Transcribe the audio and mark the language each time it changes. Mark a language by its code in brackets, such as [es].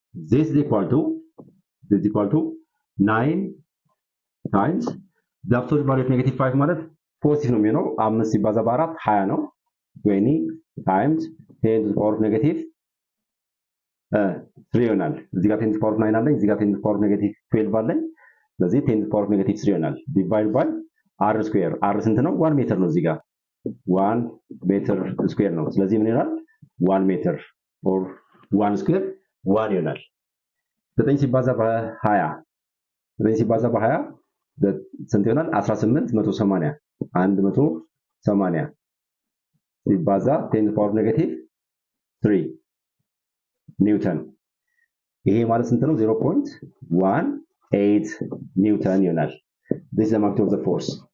[en] This is equal to 9 times the absolute value of -5 [am] ማለት ፖዚቲቭ ነው የሚሆነው 5 ሲባዛ በ4 20 ነው 20 times 10 to the power of -3 ይሆናል። እዚህ ጋር 10 to the power of 9 አለኝ፣ እዚህ ጋር 10 to the power of -12 አለኝ። ስለዚህ 10 to the power of -3 ይሆናል divided by R square. R ስንት ነው? 1 ሜትር ነው። እዚህ ጋር 1 ሜትር ስኩዌር ነው። ስለዚህ ምን ይሆናል? 1 ሜትር or 1 ስኩዌር 1 ይሆናል። 9 ሲባዛ በ20 ስንት ይሆናል? 18 180 180 ሲባዛ 10 to the power of -3 ኒውተን። ይሄ ማለት ስንት ነው? 0.18 ኒውተን ይሆናል። [en] this is the magnitude of the force.